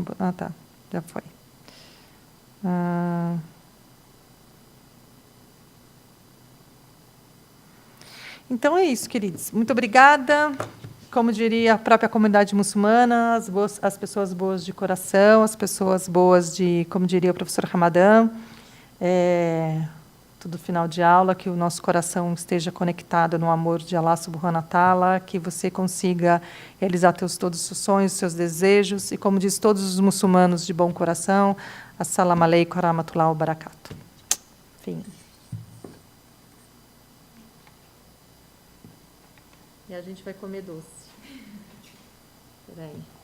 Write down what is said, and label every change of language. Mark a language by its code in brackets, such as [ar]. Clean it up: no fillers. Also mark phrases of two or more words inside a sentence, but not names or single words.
[pt] tá, já foi. Então, é isso, queridos. Muito obrigada. Como diria a própria comunidade muçulmana, as pessoas boas de coração, as pessoas boas como diria o professor Ramadã, todo final de aula, que o nosso coração esteja conectado no amor de Allah [ar] سبحانه وتعالى, [pt] que você consiga realizar todos os seus sonhos, seus desejos, e, como diz todos os muçulmanos de bom coração, [ar] السلام عليكم ورحمة الله وبركاته. [pt] Fim. E a gente vai comer doce. Espera aí.